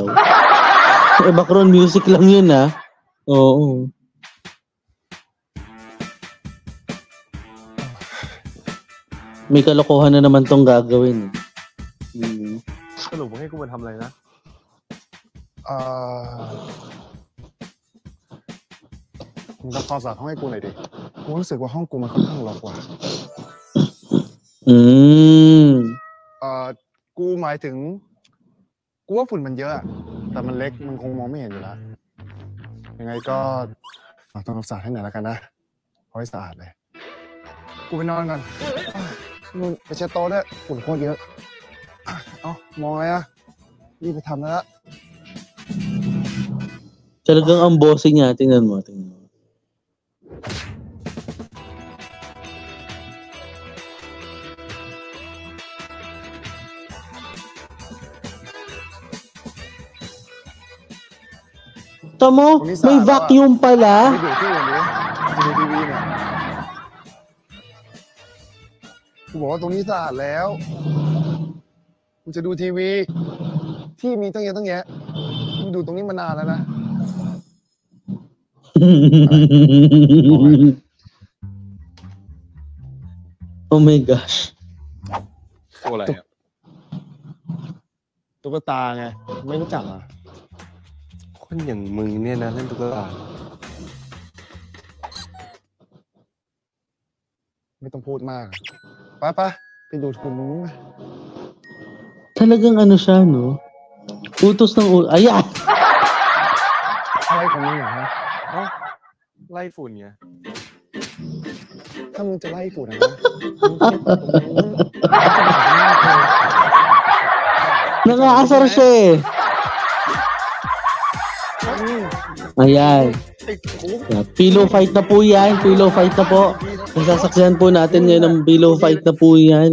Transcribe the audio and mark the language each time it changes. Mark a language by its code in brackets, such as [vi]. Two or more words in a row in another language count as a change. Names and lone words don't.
[en] Background music [tl] lang yun, ha? Oo. May kalokohan na naman tong gagawin. Mm. [th] สรุปว่าให้กูมาทำอะไรนะมึงทำความสะอาดห้องให้กูหน่อยดิกูรู้สึกว่าห้องกูมันค่อนข้างรกว่ะ อืม กูหมายถึงกูว่าฝุ่นมันเยอะอะแต่มันเล็กมันคงมองไม่เห็นอยู่แล้วยังไงก็ทำความสะอาดให้หน่อยแล้วกันนะเอาให้สะอาดเลยกูไปนอนก่อนนู่นไปเช็ดโต๊ะด้วยฝุ่นโคตรเยอะเอ้ามองอะไรอะรีบไปทำแล้ว [tl] Talagang ang bossy niya. Tingnan mo, tingnan mo. Tamo, may vacuum pala. [th] ไม่อยู่ที่อย่างนี้จะดูทีวีเนี่ยกูบอกว่าตรงนี้สะอาดแล้วกูจะดูทีวีที่มีตั้งเยอะตั้งแยะกูดูตรงนี้มานานแล้วนะ [en] Oh my gosh. [th] ตัวอะไรอ่ะตุ๊กตาไงไม่รู้จักอ่ะคนอย่างมึงเนี่ยนะเล่นตุ๊กตาไม่ต้องพูดมากไปดูคุณนู้น [tl] Talagang ano siya, no? Utos ng Ayan! [th] อะไรของมึงเหรอฮะ ไล่ฝุ่นไง ถ้ามึงจะไล่ฝุ่นนะ [tl] Nangaasar siya eh. Ayan. [en] Pillow fight [tl] na po yan. [en] Pillow fight [tl] na po. Nasasaksihan po natin ngayon ng [en] pillow fight [tl] na po yan.